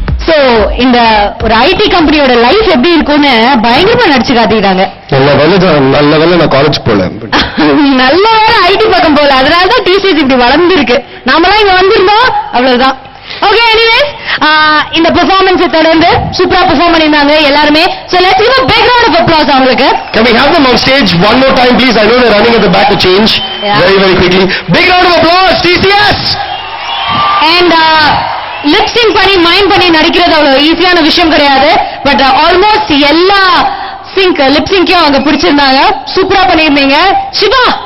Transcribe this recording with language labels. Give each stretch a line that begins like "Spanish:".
Tamil: So இந்த ஒரு ID கம்பெனியோட லைஃப் எப்படி இருக்கும்னு பயங்கரமா நடிச்சு காட்டிட்டாங்க. நல்ல வேலை நான் காலேஜ் போல. நல்ல வேலை ஐடி பக்கம் போல. அதனாலதான் டிசிஎஸ் இப்படி வளர்ந்துருக்கு. நாமெல்லாம் இங்க வந்திருந்தோம், அவ்வளவுதான். ஓகே, எனிவேஸ் இந்த பெர்ஃபார்மன்ஸை தொடர்ந்து சூப்பரா பெர்ஃபார்ம் பண்ணிருந்தாங்க எல்லாருமே.
English: So let's give a big round of applause
Tamil: அவங்களுக்கு.
English: Can we have them on stage one more time please? I know they're running at the back to change. Very quickly. Big round of applause TCS.
Tamil: And lip sink பண்ணி mind பண்ணி நடிக்கிறது அவ்வளவு ஈஸியான விஷயம் கிடையாது. But almost எல்லா lip சிங்கையும் அவங்க பிடிச்சிருந்தாங்க. சூப்பரா பண்ணிருந்தீங்க. சிவா,